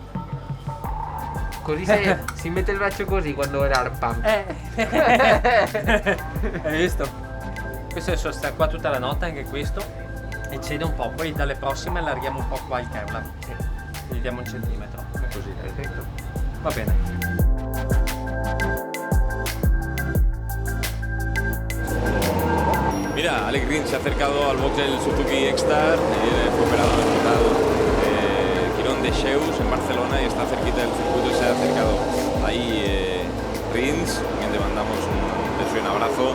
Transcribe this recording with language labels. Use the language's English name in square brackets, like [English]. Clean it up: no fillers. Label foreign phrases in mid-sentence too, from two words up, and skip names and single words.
[Italian] Così si mette il braccio così quando è l' [English] arm pump. [Italian] Hai visto? Questo adesso sta qua tutta la notte, anche questo, e cede un po', poi dalle prossime allarghiamo un po' qua il Kevlar. Gli diamo un centimetro, così. Perfetto. Va bene. [Spanish] Mira, Alex Rins se ha acercado al box del Suzuki X-Star, fue operado en el hospital Quirón de Cheus en Barcelona y está cerquita del circuito y se ha acercado ahí Rins, también te mandamos un beso y un abrazo.